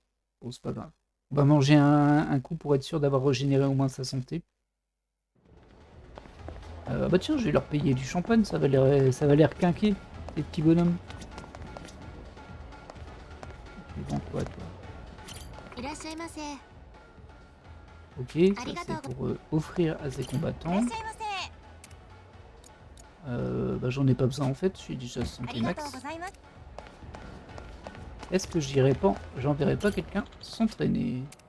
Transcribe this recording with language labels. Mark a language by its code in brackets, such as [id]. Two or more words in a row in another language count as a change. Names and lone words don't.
[fr] Bon, c'est pas grave. On va manger un coup pour être sûr d'avoir régénéré au moins sa santé. Bah tiens, je vais leur payer du champagne, ça va l'air quinqué, les petits bonhommes. Tu vends quoi, toi? [ja] いらっしゃいませ。 [fr] Ok, ça c'est pour offrir à ses combattants. Bah, j'en ai pas besoin en fait, je suis déjà santé max. Est-ce que j'enverrai pas quelqu'un s'entraîner?